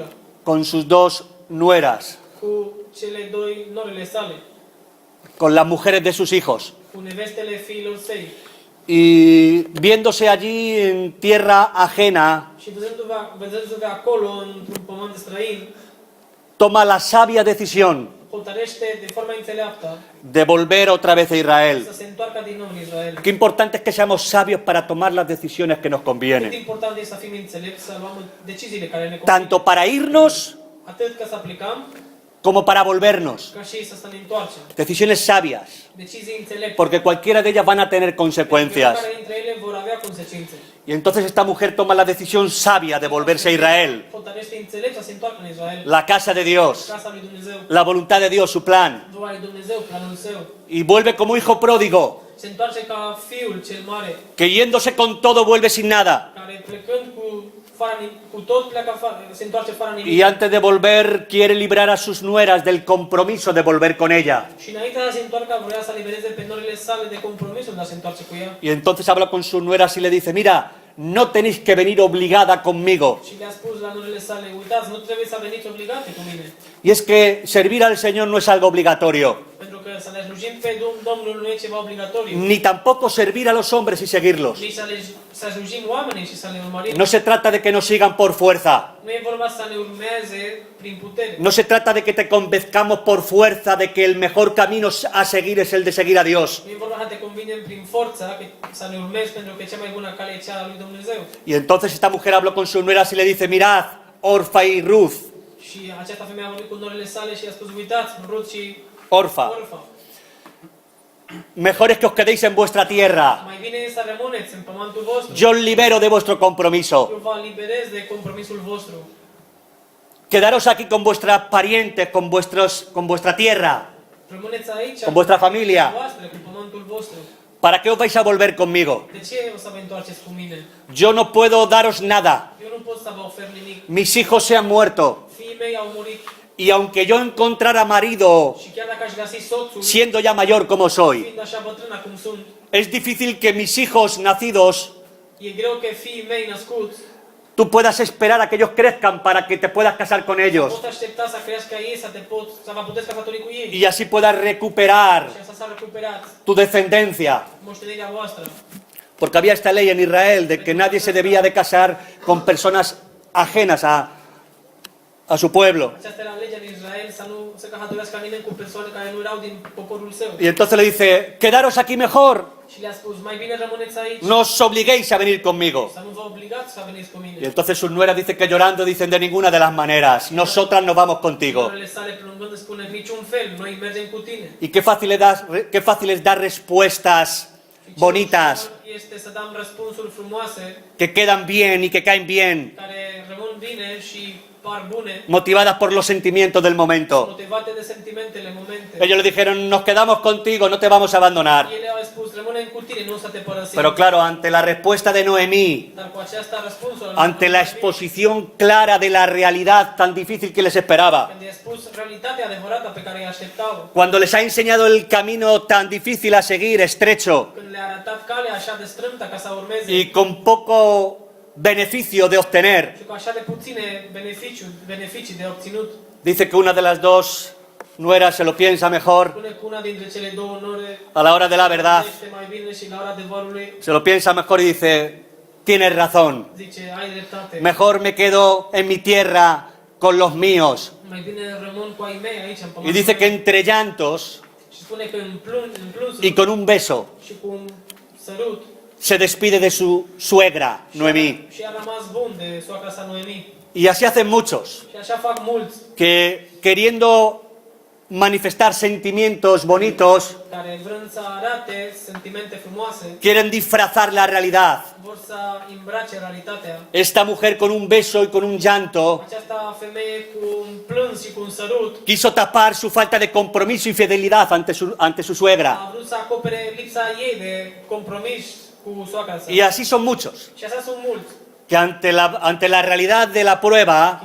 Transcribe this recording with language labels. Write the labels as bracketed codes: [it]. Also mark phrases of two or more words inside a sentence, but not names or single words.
[es] con sus 2 nueras, [ro] cu cele 2 norele sale, [es] con las mujeres de sus hijos. [ro] cu nevestele fiilor săi. [es] y viéndose allí en tierra ajena, [ro] și văzându-vă acolo, într-un pământ străin, [es] toma la sabia decisión [ro] hotărăște de forma înțeleaptă [es] de volver otra vez a Israel. [ro] să se întoarcă din nou în Israel. [es] Qué importante es que seamos sabios para tomar las decisiones que nos [ro] Cât [es] convienen, [ro] important este să fim înțelepți, să luăm deciziile care ne convin. [es] tanto para irnos [ro] Atât ca să aplicăm, [es] como para volvernos. [ro] ca și să ne întoarcem. [es] Decisiones sabias, [ro] Decizii înțelepte. [es] porque cualquiera de ellas van a tener consecuencias. [ro] Fiecare dintre ele vor avea consecințe. [es] Y entonces esta mujer toma la decisión sabia de volverse a Israel, [ro] Hotărăște înțelept să se întoarcă în Israel. [es] la casa de Dios, [ro] Casa lui Dumnezeu. [es] la voluntad de Dios, su plan. [ro] Voia lui Dumnezeu, planul său. [es] Y vuelve como hijo pródigo, [ro] Se întoarce ca fiul cel mare, [es] que yéndose con todo vuelve sin nada. [ro] care plecând cu tot pleacă afară, se întoarce fără nimic. [es] Y antes de volver quiere librar a sus nueras del compromiso de volver con ella. [ro] Și înainte de a se întoarcă, vrea să libereze pe norile sale de compromisul de a se întoarce cu ea. [es] Y entonces habla con sus nueras y le dice, mira, no tenéis que venir obligada conmigo. [ro] Și le-a spus la norile sale, uitați, nu trebuie să veniți obligate cu mine. [es] Y es que servir al Señor no es algo obligatorio, [ro] Pentru că să ne slujim pe Domnul nu e ceva obligatoriu. [es] ni tampoco servir a los hombres y seguirlos. [ro] Nici să slujim oamenii și să le urmărim. [es] No se trata de que nos sigan por fuerza. [ro] Nu e vorba să ne urmeze prin putere. [es] No se trata de que te convenzcamos por fuerza de que el mejor camino a seguir es el de seguir a Dios. [ro] Nu e vorba să te convingem prin forța să ne urmezi pentru că cea mai bună cale e cea a lui Dumnezeu. [es] Y entonces esta mujer habló con sus nueras y le dice, mirad, Orfa y Ruth, [ro] Și această femeie a vorbit cu norile sale și a spus, uitați, Ruth și Orfa, Orfa. [es] mejor es que os quedéis en vuestra tierra. [ro] Mai bine e să rămâneți în pământul vostru. [es] Yo os libero de vuestro compromiso. [ro] Eu vă liberez de compromisul vostru. [es] Quedaros aquí con vuestras parientes, con vuestra tierra. [ro] Rămâneți aici, [es] Con vuestra familia. [ro] cu voastră, cu pământul vostru. [es] ¿Para qué os vais a volver conmigo? [ro] De ce o să vă întoarceți cu mine? [es] Yo no puedo daros nada. [ro] Eu nu pot să vă ofer nimic. [es] Mis hijos se han muerto. [ro] Fiii mei au murit [es] Y aunque yo encontrara marido, [ro] și chiar dacă aș găsi soțul, [es] siendo ya mayor como soy, [ro] fiind așa bătrân acum sunt, [es] es difícil que mis hijos nacidos, [ro] e greu că fiii mei născuți [es] tú puedas esperar a que ellos crezcan para que te puedas casar con ellos. [ro] pot aștepta să crească ei, să vă puteți căsători cu ei. [es] Y así puedas recuperar [ro] Și asta s-a recuperat [es] tu descendencia. [ro] moștenirea voastră. [es] Porque había esta ley en Israel de que nadie se debía de casar con personas ajenas a su pueblo. [ro] Aceasta era legea din Israel, să nu se căsătorească nimeni cu persoane care nu erau din poporul său. [es] Y entonces le dice, quedaros aquí mejor, [ro] Și le-a spus, mai bine rămâneți aici, [es] no os obliguéis a venir conmigo. [ro] să nu vă obligați să veniți cu [es] Y [ro] mine. [es] entonces sus nueras dicen que llorando dicen de ninguna de las maneras, nosotras nos vamos contigo. [ro] Soarele sale plângând îți spune, niciun fel, noi mergem cu tine. [es] Y qué fácil es dar respuestas bonitas, [ro] Este să dăm răspunsuri frumoase, [es] que quedan bien y que caen bien, [ro] care rămân bine și par bune, [es] motivadas por los sentimientos del momento. [ro] motivate de sentimentele momente. [es] Ellos le dijeron, nos quedamos contigo, no te vamos a abandonar. [ro] Ele au spus, rămânem cu tine, nu o să te părăsim. [es] Pero claro, ante la respuesta de Noemí, [ro] Dar cu aceasta răspunsul, [es] ante la exposición clara de la realidad tan difícil que les esperaba, [ro] când i-a spus realitatea adevărată pe care îi așteptau, [es] cuando les ha enseñado el camino tan difícil a seguir, estrecho, [ro] când le-a arătat calea așa de strâmtă ca să urmeze [es] y con poco beneficio de obtener, [ro] și cu așa de puține beneficii de obținut, [es] dice que una de las dos nueras se lo piensa mejor [ro] spune că una dintre cele două nore [es] a la hora de la verdad, [ro] este mai bine și la ora adevărului [es] se lo piensa mejor y dice, tienes razón, [ro] zice, ai dreptate, [es] mejor me quedo en mi tierra con los míos. [ro] mai bine rămân cu ai mei aici în [es] Y [ro] pământul [es] dice que [ro] meu. [es] entre llantos [ro] Și spune că în plânsuri [es] y con un beso [ro] și cu un sărut [es] se despide de su suegra, Noemí. [ro] și a rămas bun de soacra sa Noemi. [es] Y así hacen muchos, [ro] Și așa fac mulți [es] que queriendo manifestar sentimientos bonitos, [ro] care vrând să arate sentimente frumoase, [es] quieren disfrazar la realidad. [ro] vor să îmbrace realitatea. [es] Esta mujer con un beso y con un llanto [ro] Aceasta femeie cu un plâns și cu un sărut [es] quiso tapar su falta de compromiso y fidelidad ante su suegra. [ro] a vrut să acopere lipsa ei de compromis cu soacra sa. [es] Y así son muchos, [ro] Și așa sunt mulți, [es] que ante la realidad de la prueba